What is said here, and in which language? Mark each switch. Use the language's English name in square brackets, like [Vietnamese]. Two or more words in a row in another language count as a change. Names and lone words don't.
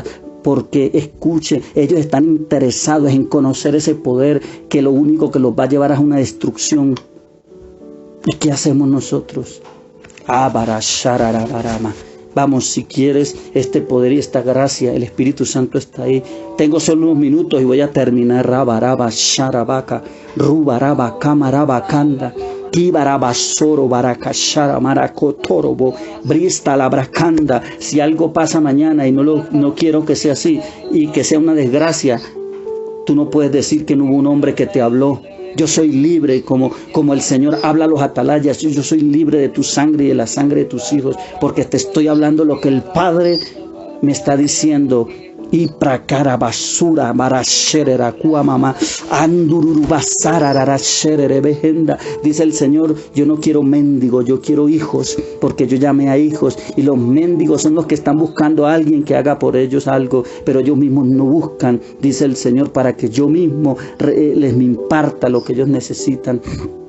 [Spanish] Porque, escuche, ellos están interesados en conocer ese poder que lo único que los va a llevar a una destrucción. ¿Y qué hacemos nosotros? Abarashararabarama. Vamos, si quieres este poder y esta gracia, el Espíritu Santo está ahí. Tengo solo unos minutos y voy a terminar. Rabaraba, Sharabaka, Rubaraba, Kamarabakanda, Kibaraba, Soro, Barakashara, Marakotorobo, Brista, Labracanda. Si algo pasa mañana y no quiero que sea así y que sea una desgracia, tú no puedes decir que no hubo un hombre que te habló. Yo soy libre, como el Señor habla a los atalayas. Yo soy libre de tu sangre y de la sangre de tus hijos, porque te estoy hablando lo que el Padre me está diciendo. Y prakara basura marasherera kuamama andururu basarararasherere behenda. Dice el Señor, yo no quiero mendigos, yo quiero hijos, porque yo llamé a hijos, y los mendigos son los que están buscando a alguien que haga por ellos algo, pero ellos mismos no buscan, dice el Señor, para que yo mismo les me imparta lo que ellos necesitan.